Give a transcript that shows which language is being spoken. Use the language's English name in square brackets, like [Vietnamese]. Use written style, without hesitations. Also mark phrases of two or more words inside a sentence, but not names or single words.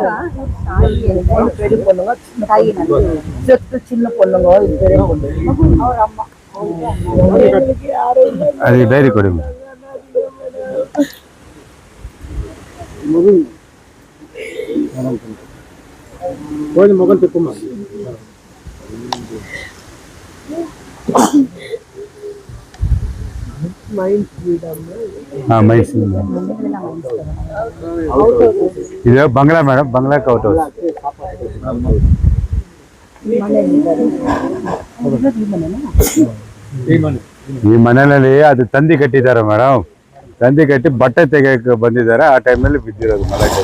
[Tamil] சின்ன பொண்ணுங்க அது டைரி கொடுங்க. கொஞ்சம் முகம் திப்புமா. [Kannada] ಇದು ಬಂಗ್ಲಾ ಮೇಡಮ್, ಬಂಗ್ಲಾ [English] out house. [Kannada] ಈ ಮನೆಯಲ್ಲಿ ಅದು ತಂದಿ ಕಟ್ಟಿದ್ದಾರೆ ಮೇಡಮ್, ತಂದಿ ಕಟ್ಟಿ ಬಟ್ಟೆ ತೆಗೆಯಕ್ಕೆ ಬಂದಿದ್ದಾರೆ. ಆ ಟೈಮ್ನಲ್ಲಿ ಬಿದ್ದಿರೋದು ಮಳೆ ಟೈಮ್.